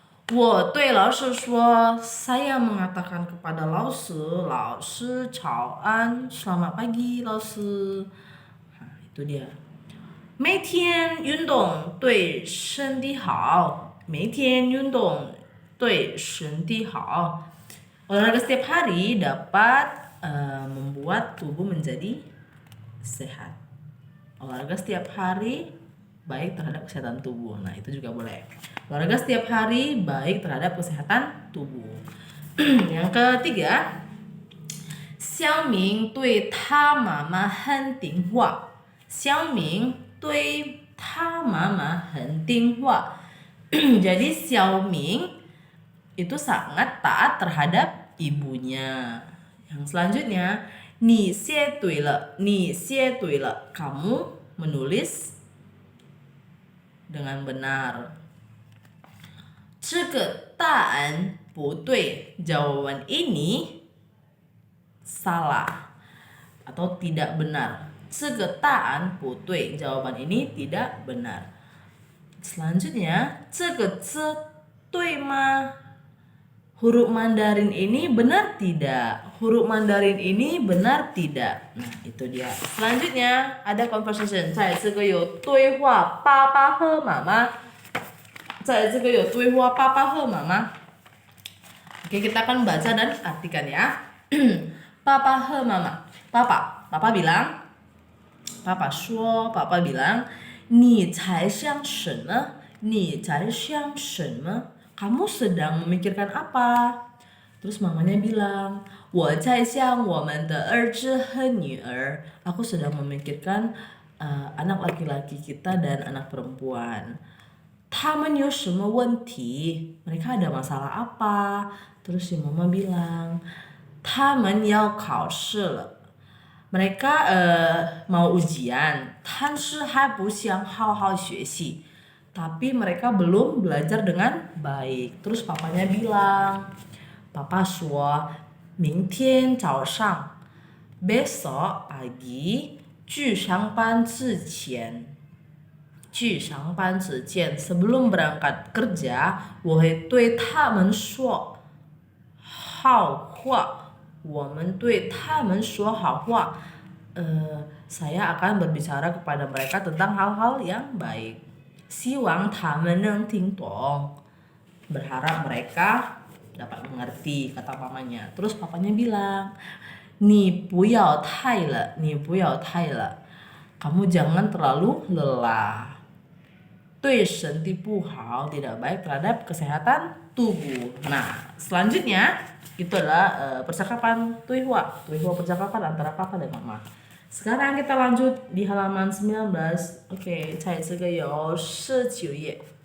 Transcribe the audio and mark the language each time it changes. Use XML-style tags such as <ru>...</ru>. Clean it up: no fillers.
<zh>我对老师说,</zh> <id>saya mengatakan kepada</id> <zh>老师, 老师早安,</zh> <id>selamat pagi</id> <zh>老师.</zh> <id>Nah, itu dia.</id> <zh>每天运动对身体好, 每天运动对身体好.</zh> <id>Olahraga setiap hari dapat membuat tubuh menjadi sehat. Olahraga setiap hari baik terhadap kesehatan tubuh. Nah, itu juga boleh. Olahraga setiap hari baik terhadap kesehatan tubuh. Yang ketiga,</id> <zh>小明对他妈妈很听话. 小明对他妈妈很听话.</zh> <id>Jadi Xiaoming itu sangat taat terhadap ibunya. Yang selanjutnya,</id> <zh>你写对了, 你写对了.</zh> <id>Kamu menulis dengan benar.</id> <zh>这个答案不对.</zh> <id>Jawaban ini salah atau tidak benar.</id> <zh>这个答案不对.</zh> <id>Jawaban ini tidak benar. Selanjutnya,</id> <zh>这个字对吗?</zh> <id>Huruf Mandarin ini benar tidak? Huruf Mandarin ini benar tidak? Nah, itu dia. Selanjutnya ada conversation.</id> <zh>在这个有对话爸爸和妈妈.在这个有对话爸爸和妈妈.</zh> <id>Oke, kita akan baca dan artikan ya. Papa</id> <zh>和妈妈.</zh> <id>Papa bilang. Papa bilang,</id> <zh>你在想什么? 你在想什么?</zh> <id>Kamu sedang memikirkan apa? Terus mamanya bilang,</id> <zh>我在想我们的儿子和女儿.</zh> <id>Aku sedang memikirkan anak laki-laki kita dan anak perempuan.</id> <zh>他们有什么问题?</zh> <id>Mereka ada masalah apa? Terus si mama bilang,</id> <zh>他们要考试了.</zh> <id>Mereka mau ujian,</id> <zh>但是还不想好好学习.</zh> <id>Tapi mereka belum belajar dengan baik. Terus papanya bilang,</id> <zh>Papa 说, 明天早上,</zh> <id>besok pagi,</id> <zh>去上班之前,</zh> <id>sebelum berangkat kerja,</id> <zh>我会对他们说好话. 我们对他们说好话.</zh> <id>Saya akan berbicara kepada mereka tentang hal-hal yang baik.</id> <zh>希望他们能听懂.</zh> <id>Berharap mereka dapat mengerti, kata mamanya. Terus papanya bilang,</id> <zh>你不要太了, 你不要太了.</zh> <id>Kamu jangan terlalu lelah.</id> <zh>对身体不好,</zh> <id>tidak baik terhadap kesehatan tubuh. Nah, selanjutnya itu adalah percakapan tuihua percakapan antara papa dan mama. Sekarang kita lanjut di halaman 19. Oke,</id> <zh>在这个有19页.</zh>